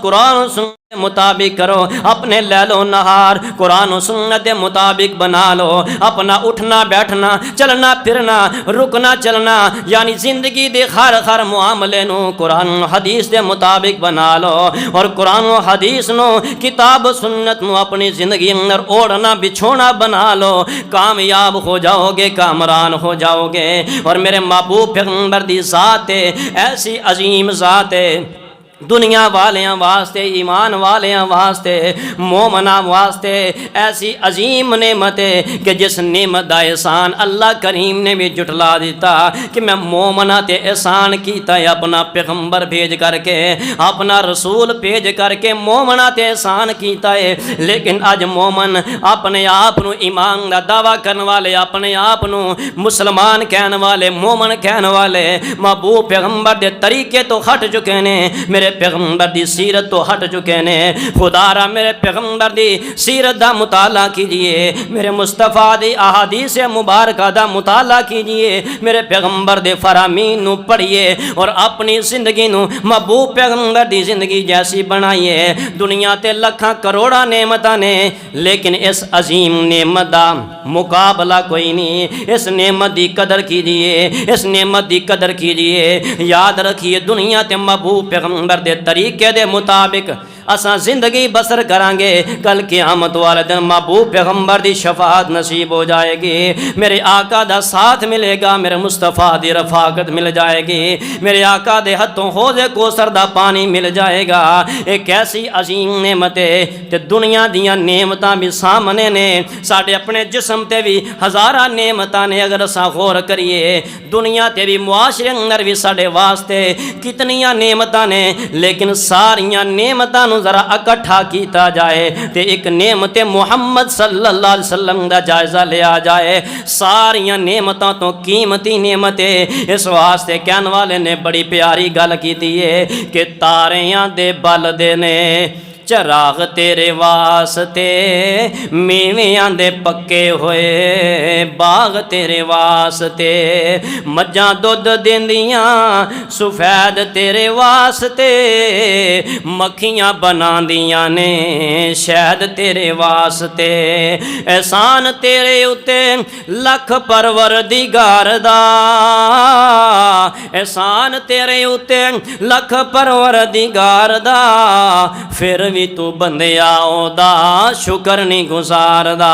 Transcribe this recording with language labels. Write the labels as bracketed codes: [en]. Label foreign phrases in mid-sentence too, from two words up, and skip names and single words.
[ur] قرآن و سنت کے مطابق کرو، اپنے لیل و نہار قرآن و سنت کے مطابق بنا لو، اپنا اٹھنا بیٹھنا، چلنا پھرنا، رکنا چلنا، [pa] یعنی زندگی دے ہر معاملے نو قرآن و حدیث دے مطابق بنا لو، اور قرآن و حدیث نو، کتاب و سنت نو اپنی زندگی اندر اوڑھنا بچھونا بنا لو، [ur] کامیاب ہو جاؤ گے، کامران ہو جاؤ گے۔ [pa] اور میرے محبوب پیغمبر دی ذات ہے، ایسی عظیم ذات ہے، دنیا والیاں واسطے، ایمان والیاں واسطے، مومناں واسطے ایسی عظیم نعمت ہے کہ جس نعمت دا احسان اللہ کریم نے بھی جٹلا دیتا، کہ میں مومناں تے احسان کیتا ہے اپنا پیغمبر بھیج کر کے، اپنا رسول بھیج کر کے مومناں تے احسان کیتا ہے۔ لیکن اج مومن اپنے آپ نو ایمان دا دعویٰ کرن والے، اپنے آپ نو مسلمان کہن والے، مومن کہن والے، محبوب پیغمبر دے طریقے تو ہٹ چکے نے، میرے پیغمبر دی سیرت تو ہٹ چکے نے۔ خدا را میرے پیغمبر دی سیرت دا مطالعہ کیجئے، میرے مصطفیٰ دی احادیث مبارکہ دا مطالعہ کیجئے، میرے پیغمبر دے فرامین نو پڑھئے، اور اپنی زندگی نو محبوب پیغمبر دی زندگی جیسی بنائیے۔ دنیا تے لکھاں کروڑا نعمتاں نے، لیکن اس عظیم نعمت دا مقابلہ کوئی نہیں۔ اس نعمت دی قدر کیجئے، اس نعمت دی قدر کیجئے۔ یاد رکھیے دنیا تے محبوب پیغمبر دے طریقے دے مطابق اساں زندگی بسر کرانگے، کل قیامت والے دن محبوب پیغمبر دی شفاعت نصیب ہو جائے گی، میرے آقا دا ساتھ ملے گا، میرے مصطفیٰ دی رفاقت مل جائے گی، میرے آقا دے ہتھوں حوض کوثر دا پانی مل جائے گا۔ ایک ایسی عظیم نعمت ہے کہ دنیا دیاں نعمتاں بھی سامنے نے، ساڑھے اپنے جسم تے بھی ہزارہ نعمتاں نے، اگر اساں غور کریے دنیا تے بھی معاشرے اندر بھی ساڑھے واسطے کتنیاں نعمتاں نے، لیکن ساریاں نعمتاں نو ذرا اکٹھا کیتا جائے تے ایک نعمت محمد [ar] صلی اللہ علیہ وسلم [pa] دا جائزہ لیا جائے، ساریاں نعمتاں تو قیمتی نعمت ہے۔ اس واسطے کہن والے نے بڑی پیاری گل کیتی ہے کہ تاریاں دے بل دے نے چراغ تیرے واسطے، میویاں دے پکے ہوئے باغ تیرے واسطے، مجھاں دودھ دیندیاں سفید تیرے واسطے، مکھیاں بناندیاں نے شہد تیرے واسطے، احسان تیرے اتے لکھ پروردگار دا، احسان تیرے اتے لکھ پروردگار دا، پھر بھی تو بندیا دا شکر نہیں گزار دا۔